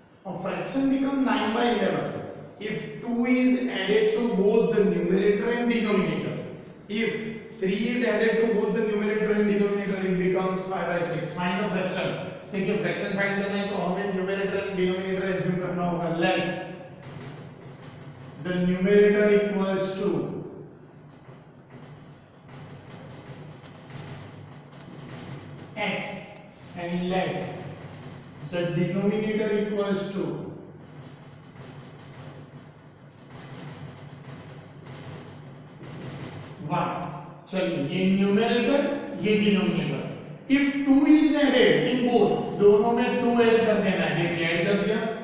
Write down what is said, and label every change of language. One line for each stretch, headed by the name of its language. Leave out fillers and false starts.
English: A fraction become 9 by 11 if 2 is added to both the numerator and denominator. If 3 is added to both the numerator and denominator, it becomes 5 by 6. Find the fraction.
Hindi: देखिए fraction find करना है तो हमें numerator and denominator assume करना होगा.
English: Let the numerator equals to x and let the denominator equals to y
Hindi: चलिए ये numerator ये denominator
English: if 2 is added in both
Hindi: दोनों में 2 ऐड कर देना है देखिए ऐड कर दिया